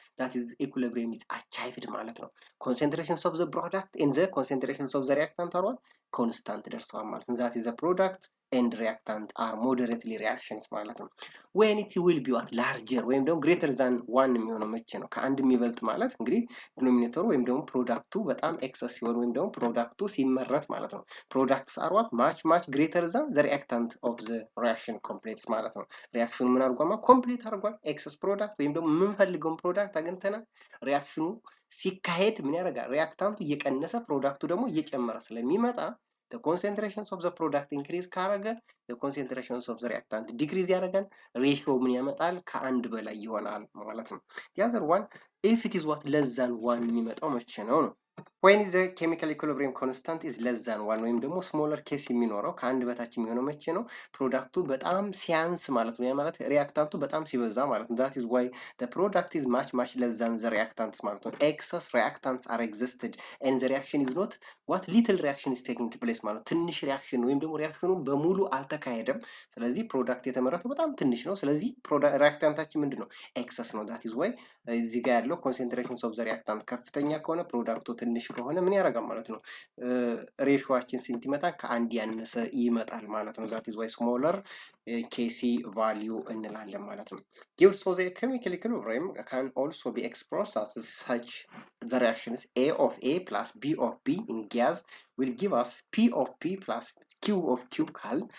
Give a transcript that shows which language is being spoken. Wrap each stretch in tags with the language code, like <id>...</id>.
<en>that is equilibrium is achieved</en> <am>ማለት ነው።</am> <en>concentrations of the product and the concentrations of the reactant are what? constant</en> <am>ደርሰዋል ማለት ነው።</am> <en>that is the product and reactant are moderately reactions</en> <am>ማለት ነው።</am> <en>when it will be what larger</en> <am>ወይም ደግሞ</am> <en>greater than 1</en> <am>የሚሆነው መቼ ነው? ከአንድ የሚበልጥ ማለት እንግዲህ ዲኖሚኔተሩ ወይም ደግሞ ፕሮዳክቱ በጣም ኤክሰስ ሲሆን ወይም ደግሞ ፕሮዳክቱ ሲመረት ማለት ነው።</am> <en>products are what much greater than the reactant of the reaction completes</en> <am>ማለት ነው። ሪአክሽኑ ምን አድርጓል? ኮምፕሊት አድርጓል። ኤክሰስ ፕሮዳክት ወይም ደግሞ የምንፈልገውን ፕሮዳክት አግኝተናል። ሪአክሽኑ ሲካሄድ ምን ያደርጋል? ሪአክታንቱ እየቀነሰ ፕሮዳክቱ ደግሞ እየጨመረ ስለሚመጣ</am> <en>the concentrations of the product increase</en> <am>ካረገ</am> <en>the concentrations of the reactant decrease</en> <am>ያደርጋል። ሬሽዮ ምን ያመጣል? ከአንድ በላይ ይሆናል ማለት ነው።</am> <en>the other one if it is what less than 1</en> <am>የሚመጣው መቼ ነው?</am> <en>when the chemical equilibrium constant is less than 1</en> <am>ወይም ደግሞ</am> <en>smaller case</en> <am>የሚኖረው ከአንድ በታች የሚሆነው መቼ ነው? ፕሮዳክቱ በጣም ሲያንስ ማለት ነው። ያ ማለት ሪአክታንቱ በጣም ሲበዛ ማለት ነው።</am> <en>that is why the product is much less than the reactants</en> <am>ማለት ነው።</am> <en>excess reactants are existed and the reaction is not what little reaction is taking place</en> <am>ማለት ትንሽ ሪአክሽን ወይም ደግሞ ሪአክሽኑ በሙሉ አልተካሄደም። ስለዚህ ፕሮዳክት የተመረተው በጣም ትንሽ ነው። ስለዚህ ሪአክታንታችን ምንድነው? ኤክሰስ ነው።</am> <en>that is why</en> <am>እዚህ ጋር ያለው</am> <en>concentrations of the reactant</en> <am>ከፍተኛ ከሆነ ፕሮዳክቱ ትንሽ ከሆነ ምን ያደርጋል ማለት ነው? ሬሾአችን ስንት ይመጣል? ከአንድ ያነሰ ይመጣል ማለት ነው።</am> <en>that is why smaller Kc value</en> <am>እንላለን ማለት ነው።</am> <en>gives so the chemical equilibrium can also be expressed as such the reactions A of A plus B of B in gas will give us P of P plus Q of Q cal.</en>